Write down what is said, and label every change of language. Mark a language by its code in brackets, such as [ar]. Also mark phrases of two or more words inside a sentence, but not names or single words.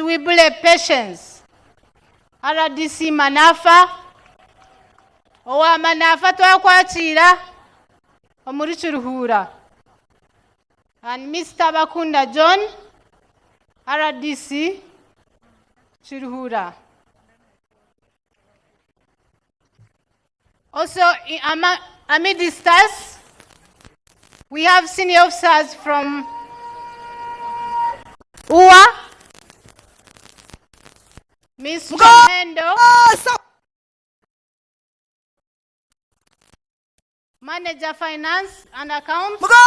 [nyn] Wibule Patience, RDC Manafa, Owa Manafa twakwachira omuri Kiruhura, [en] and Mr. Bakunda John, RDC Kiruhura. Also, amidst us, we have senior officers from UWA, Miss Chamendo, Manager Finance and Accounts,